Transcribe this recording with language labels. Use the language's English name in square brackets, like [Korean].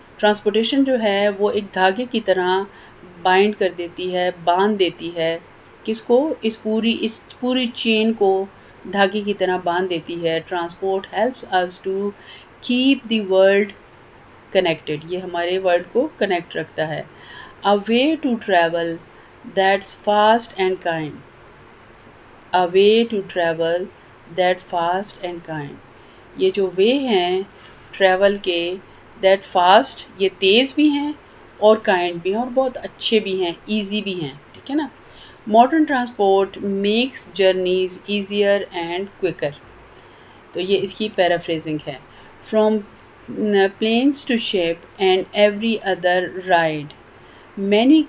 [Urdu] Transportation جو ہے وہ ایک دھاگے کی طرح بائنڈ کر دیتی ہے، باندھ دیتی ہے کس کو، اس پوری چین کو دھاگے کی طرح باندھ دیتی ہے. [English] transport helps us to keep the world connected, [Urdu] یہ ہمارے ورلڈ کو کنیکٹ رکھتا ہے. [English] A way to travel that's fast and kind. A way to travel that fast and kind. [Urdu] یہ جو وے ہیں ٹریول کے، [English] that fast, [Urdu] یہ تیز بھی ہیں اور کائنڈ بھی ہیں اور بہت اچھے بھی ہیں، ایزی بھی ہیں. ٹھیک ہے نا. [English] Modern transport makes journeys easier and quicker. [Urdu] تو یہ اس کی پیرافریزنگ ہے. [English] From planes to ship and every other ride many.